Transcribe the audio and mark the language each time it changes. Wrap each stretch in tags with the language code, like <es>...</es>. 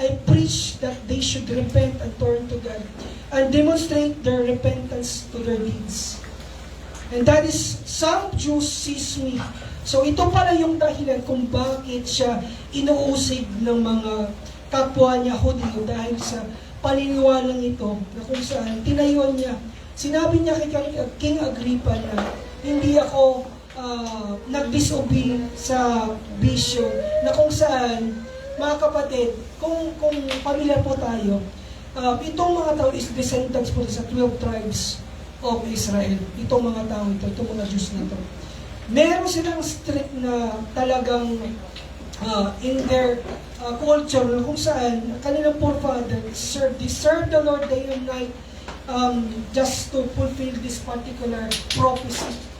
<en>I preached that they should repent and turn to God, and demonstrate their repentance to their deeds. And that is, some Jews seized me.</en> <tl>So ito pala yung dahilan kung bakit siya inuusig ng mga kapwa niya Hudyo dahil sa paniniwalang ito na kung saan tinayuan niya. Sinabi niya kay King Agrippa na hindi ako nag-disobey sa vision na kung saan, mga kapatid, kung pamilya po tayo, itong mga tao is descendants po sa 12 tribes of Israel. Itong mga tao ito, itong mga Jews na ito. Meron silang strict na talagang</tl> <en>in their culture</en> <tl>kung saan kanilang</tl> <en>forefathers serve the Lord day and night just to fulfill this particular prophecy.</en>